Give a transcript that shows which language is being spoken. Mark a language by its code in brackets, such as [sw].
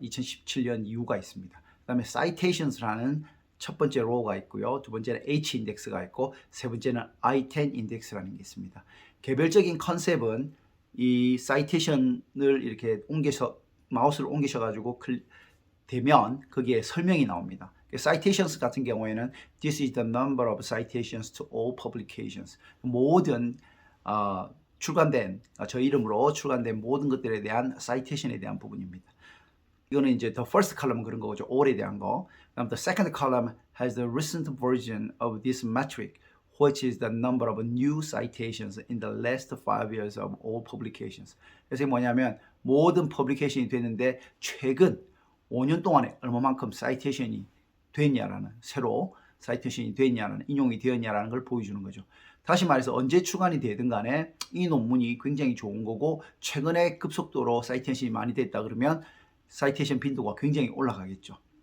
[ko] 2017년 이후가 있습니다. 그다음에 citations라는 첫 번째 로우가 있고요. 두 번째는 H 인덱스가 있고 세 번째는 I10 인덱스라는 게 있습니다. 개별적인 컨셉은 이 citation을 이렇게 마우스를 옮기셔 가지고 되면 거기에 설명이 나옵니다. [en] citations [ko] 같은 경우에는 [en] this is the number of citations to all publications. [ko] 모든 출간된 저 이름으로 출간된 모든 것들에 대한 citation에 대한 부분입니다. 이거는 이제 [en] the first column [ko] 그런 거죠. all에 대한 거. 그다음 [en] the second column has the recent version of this metric, which is the number of new citations in the last 5 years of all publications. [ko] 그래서 뭐냐면 모든 퍼블리케이션이 됐는데 최근 5년 동안에 얼마만큼 사이테이션이 됐냐라는, 새로 사이테이션이 됐냐라는, 인용이 되었냐라는 걸 보여주는 거죠. 다시 말해서 언제 출간이 되든 간에 이 논문이 굉장히 좋은 거고 최근에 급속도로 사이테이션이 많이 됐다 그러면 사이테이션 빈도가 굉장히 올라가겠죠.